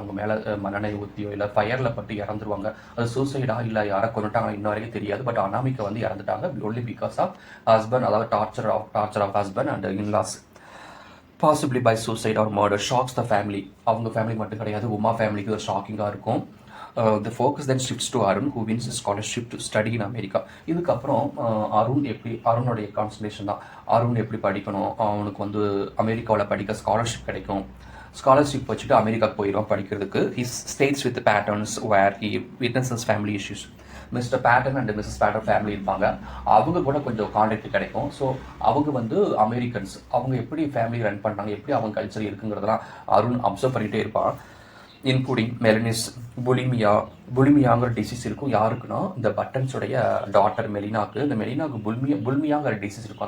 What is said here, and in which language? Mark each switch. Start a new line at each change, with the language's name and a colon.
Tamil: அவங்க மேலே மண்ணெண்ணெய் ஊற்றியோ இல்லை ஃபயரில் பட்டு இறந்துருவாங்க. அது சூசைடா இல்லை யாரை கொண்டுட்டாங்க இன்ன வரைக்கும் தெரியாது.
English: but
Tamil: அனாமிகா வந்து இறந்துட்டாங்க
English: Only because of husband, அதாவது torture of husband and in laws. Possibly by suicide or murder shocks the family.
Tamil: அவங்க ஃபேமிலி மட்டும் கிடையாது, உமா ஃபேமிலிக்கு ஒரு ஷாக்கிங்காக இருக்கும்.
English: The focus then shifts to Arun, who wins a scholarship to study in America.
Tamil: இதுக்கப்புறம் அருணுடைய concentration தான். அருண் எப்படி படிக்கணும், அவனுக்கு வந்து அமெரிக்காவில் படிக்க ஸ்காலர்ஷிப் கிடைக்கும். ஸ்காலர்ஷிப் வச்சுட்டு அமெரிக்காவுக்கு போயிடும் படிக்கிறதுக்கு.
English: He stays with the Pattons where he witnesses family issues.
Tamil: Mister pattern and Mrs pattern family இருப்பாங்க. அவங்க கூட கொஞ்சம் கான்டாக்ட் கிடைக்கும். ஸோ அவங்க வந்து அமெரிக்கன்ஸ், அவங்க எப்படி ஃபேமிலி ரன் பண்ணுறாங்க, எப்படி அவங்க கல்ச்சர் இருக்குங்கிறதெல்லாம் அருண் அப்சர்வ் பண்ணிகிட்டே இருப்பான். இன்க்ளூடிங் மெலனிஸ், புலிமியாங்கிற டிசீஸ் இருக்கும். யாருக்குன்னா இந்த பட்டன்ஸுடைய டாட்டர் மெலினாக்கு. இந்த மெலினாவுக்கு புல்மியாங்கிற டிசீஸ் இருக்கும்.